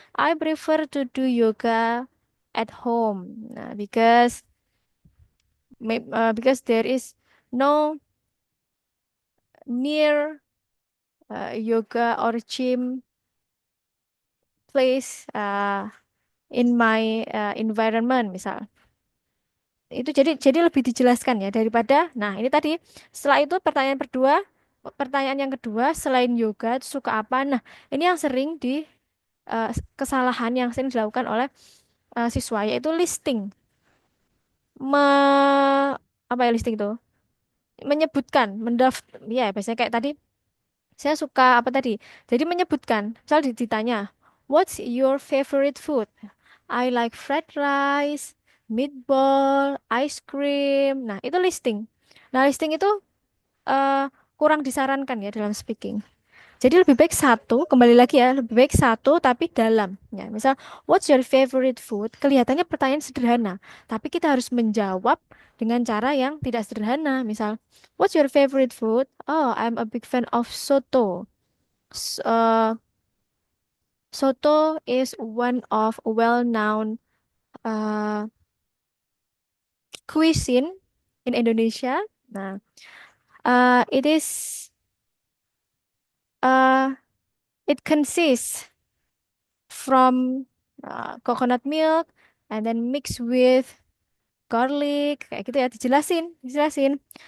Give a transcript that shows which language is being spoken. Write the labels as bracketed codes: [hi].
[en] I prefer to do yoga at home. Nah, because Because there is no near yoga or gym place in my environment misal. [id] Itu jadi lebih dijelaskan ya daripada nah ini tadi setelah itu pertanyaan yang kedua selain yoga itu suka apa? Nah, ini yang sering kesalahan yang sering dilakukan oleh siswa yaitu listing. Me apa ya listing itu? Menyebutkan, ya biasanya kayak tadi saya suka apa tadi? Jadi menyebutkan, misal ditanya, [en] "What's your favorite food?" I like fried rice, meatball, ice cream. [id] Nah, itu listing. Nah, listing itu eh, kurang disarankan ya dalam speaking. Jadi lebih baik satu, kembali lagi ya, lebih baik satu tapi dalam. Ya, misal, [en] what's your favorite food? [id] Kelihatannya pertanyaan sederhana, tapi kita harus menjawab dengan cara yang tidak sederhana. [en] Misal, what's your favorite food? Oh, I'm a big fan of soto. S- uh, Soto is one of well-known uh, cuisine in Indonesia. Nah, it is uh, it consists from coconut milk and then mixed with garlic [id] kayak gitu ya dijelasin.